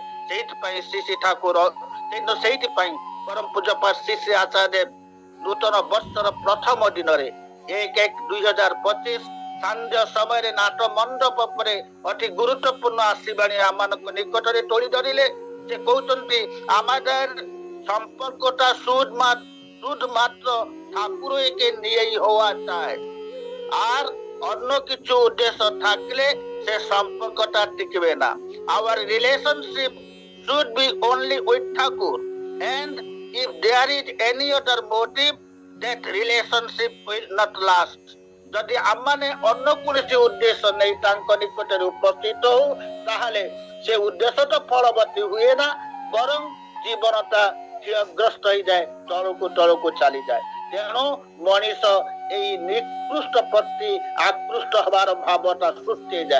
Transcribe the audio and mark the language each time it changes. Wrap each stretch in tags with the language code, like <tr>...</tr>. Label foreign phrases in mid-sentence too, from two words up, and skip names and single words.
<or>ସେଇଥିପାଇଁ ଶ୍ରୀ ଠାକୁର ସେଇଥିପାଇଁ ପରମ ପୂଜ୍ୟପାଦ ଶ୍ରୀ ଆଚାର୍ଯ୍ୟ ନୂତନ ବର୍ଷର ପ୍ରଥମ ଦିନରେ 1/1/2025 ସାନ୍ଧ୍ୟ ସମୟରେ ନାଟ ମଣ୍ଡପ ଉପରେ ଅତି ଗୁରୁତ୍ୱପୂର୍ଣ୍ଣ ଆସିବାଣୀ ଆମମାନଙ୍କ ନିକଟରେ ତୋଳି ଧରିଲେ।</or> <bn>ସେ କହୁଛନ୍ତି আমাদের সম্পর্কটা শুধুমাত্র ঠাকুর একে নিয়েই হওয়া চাই, আর অন্য কিছু উদ্দেশ্য থাকলে সে সম্পর্কটা টিকবে না।</bn> <en>Our relationship should be only with Thakur, and if there is any other motive, that relationship will not last.</en> <or>যদি ଆମମାନେ ଅନ୍ୟ କୌଣସି ଉଦ୍ଦେଶ୍ୟ ନେଇ ତାଙ୍କ ନିକଟରେ ଉପସ୍ଥିତ ହଉ, ତାହେଲେ ସେ ଉଦ୍ଦେଶ୍ୟ ତ ଫଳବତୀ ହୁଏ ନା, ବରଂ ଜୀବନଟା କ୍ଷୟଗ୍ରସ୍ତ ହେଇଯାଏ, ତଳକୁ ଚାଲିଯାଏ। ତେଣୁ ମଣିଷ ଏଇ ନିକୃଷ୍ଟ ପ୍ରତି ଆକୃଷ୍ଟ ହବାର ଭାବଟା ସୃଷ୍ଟି ହେଇଯାଏ।</or>